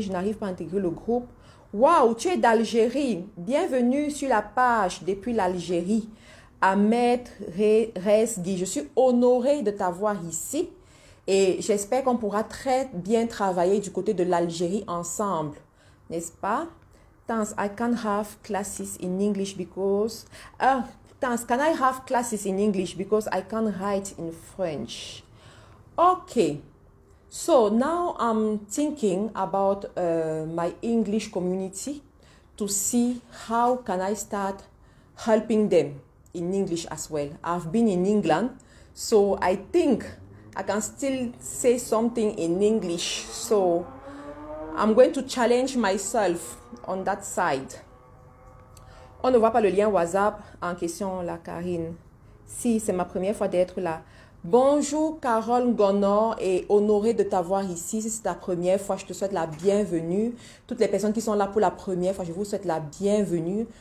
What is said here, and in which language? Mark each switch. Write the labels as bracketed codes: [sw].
[fr] Je n'arrive pas à intégrer le groupe. Waouh, tu es d'Algérie. Bienvenue sur la page depuis l'Algérie. Ahmed Resgui. Je suis honorée de t'avoir ici. Et j'espère qu'on pourra très bien travailler du côté de l'Algérie ensemble. N'est-ce pas? [en] Thanks, I can have classes in English because... thanks, can I have classes in English because I can write in French? Okay. So now I'm thinking about my English community to see how can I start helping them in English as well. I've been in England, so I think I can still say something in English. So I'm going to challenge myself on that side. [fr] On ne voit pas le lien WhatsApp en question, la Karine. Si, c'est ma première fois d'être là. Bonjour Carole Gonor et honorée de t'avoir ici. Si c'est ta première fois, je te souhaite la bienvenue. Toutes les personnes qui sont là pour la première fois, je vous souhaite la bienvenue.